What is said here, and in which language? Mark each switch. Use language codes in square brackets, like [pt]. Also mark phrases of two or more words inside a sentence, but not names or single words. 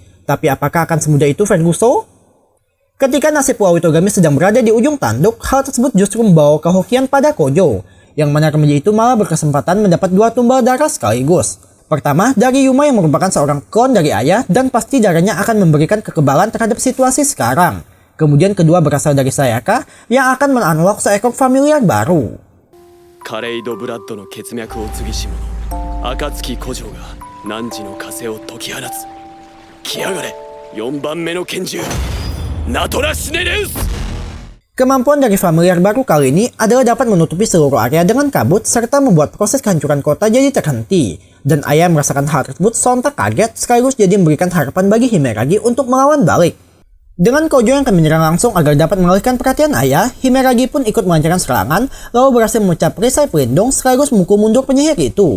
[id] Tapi apakah akan semudah itu Ferguson? Ketika nasib Pulau Utogami sedang berada di ujung tanduk, hal tersebut justru membawa kehokian pada Kojo, yang mana remaja itu malah berkesempatan mendapat 2 tumbal darah sekaligus. Pertama, dari Yuma yang merupakan seorang klon dari Ayah dan pasti darahnya akan memberikan kekebalan terhadap situasi sekarang. Kemudian kedua berasal dari Sayaka yang akan men-unlock seekor familiar baru. [ja] カレイドブラッドの血脈を継ぎし者暁古城が汝の枷を解き放つ。来やがれ4番目の拳銃ナトラシネレウス。 [id] Kemampuan dari familiar baru kali ini adalah dapat menutupi seluruh area dengan kabut serta membuat proses kehancuran kota jadi terhenti. Dan Ayah merasakan hal tersebut sontak kaget sekaligus jadi memberikan harapan bagi Himeragi untuk melawan balik. Dengan Kojo yang akan menyerang langsung agar dapat mengalihkan perhatian Ayah, Himeragi pun ikut melancarkan serangan lalu berhasil memecah perisai pelindung sekaligus memukul mundur penyihir itu.